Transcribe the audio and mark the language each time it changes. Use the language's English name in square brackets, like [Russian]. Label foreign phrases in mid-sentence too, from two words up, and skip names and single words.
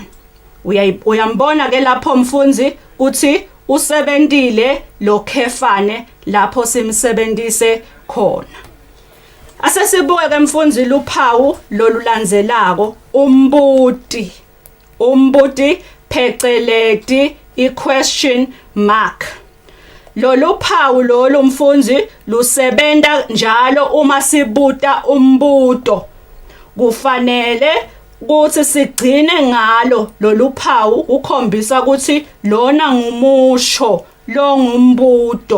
[Swati] Uyambona ke lapho mfundzi uthi usebentile lo khefane lapho simsebenzise khona. Asesibuke ke mfundzi luphawu lolulandzelako umbuti pheceleti i- [English] question mark. [Swati] Lolu phawu lolu mfundzi lusebenta njalo uma sibuta umbuto. Kufanele ukuthi sigcine ngalo lolu phawu ukhombisa ukuthi lona ngumusho lo ngumbuto.